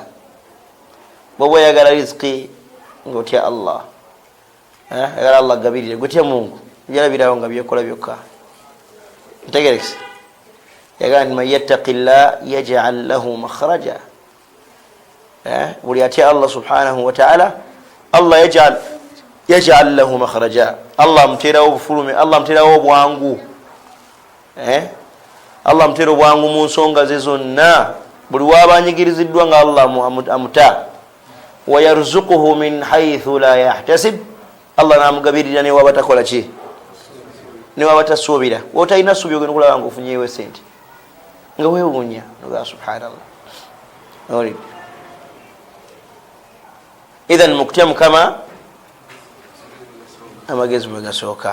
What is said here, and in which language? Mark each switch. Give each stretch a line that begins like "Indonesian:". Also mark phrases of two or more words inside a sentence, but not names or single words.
Ganda: Bw'oba oyagala riziki ng'otya Allah, yagala Allah agabirire, gutya Mungu jalabirawo nga byekola byokka. Ntegerekese. Yagala nti
Arabic: من يتق الله يجعل له مخرجا.
Ganda: Buli atya Allah
Arabic: سبحانه وتعالى, الله يجعل له مخرجا.
Ganda: Allah amuterawo obufulume, Allah amuterawo obwangu. Allah amutera obwangu mu nsonga ze zonna. Buli wabanyigiriziddwa nga Allah amuta.
Arabic: ويرزقه من حيث لا يحتسب.
Ganda: Allah namugabirira ne wabatakola ki? Ne wabatasuubira. Wotalina ssuubi ogenda okulaba nga ofunyeewo sente nga weewuunya noga subhanallah. Idhan mukutya Mukama amagezi mwe gasooka.